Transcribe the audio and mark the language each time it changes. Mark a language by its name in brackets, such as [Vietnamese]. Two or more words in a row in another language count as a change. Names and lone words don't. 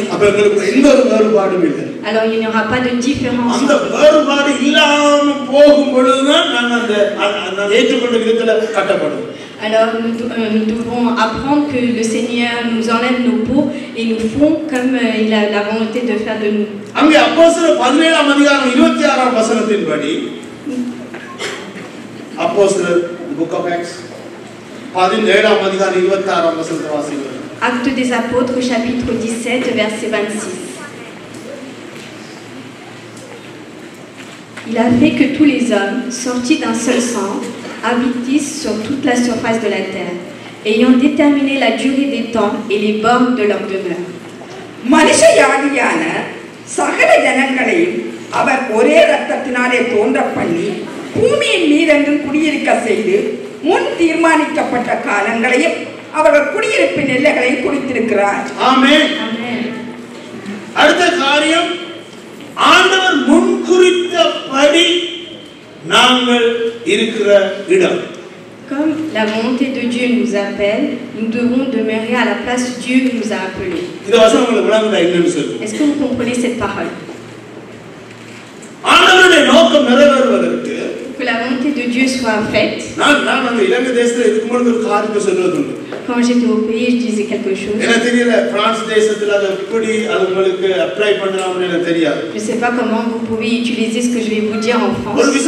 [French] Alors il n'y aura pas de différence. Alors nous devons apprendre que le Seigneur nous enlève nos peaux et nous font comme il a la volonté de faire de nous. [English] Book of Acts. [French] Actes des Apôtres, chapitre 17, verset 26. Il a fait que tous les hommes, sortis d'un seul sang, habitissent sur toute la surface de la terre, ayant déterminé la durée des temps et les bornes de leur demeure. [Tamil] பூமியின் மீதெங்கும் குடியிருக்க செய்து முன் தீர்மானிக்கப்பட்ட காலங்களையும் அவர்கள் குடியிருப்பின் எல்லைகளையும் குறித்திருக்கிறார். ஆமென். அடுத்த காரியம், ஆண்டவர் முன் குறித்தபடி நாங்கள் இருக்கிற இடம். [French] Comme la volonté de Dieu nous appelle, nous devons demeurer à la place où Dieu nous a appelés. Est-ce que vous comprenez cette parole? [Tamil] ஆண்டவருடைய நோக்கம் நிறைவேறுவதற்கு [French] que la volonté de Dieu soit faite. Quand j'étais au pays, je disais quelque chose. Je ne sais pas comment vous pouvez utiliser ce que je vais vous dire en France.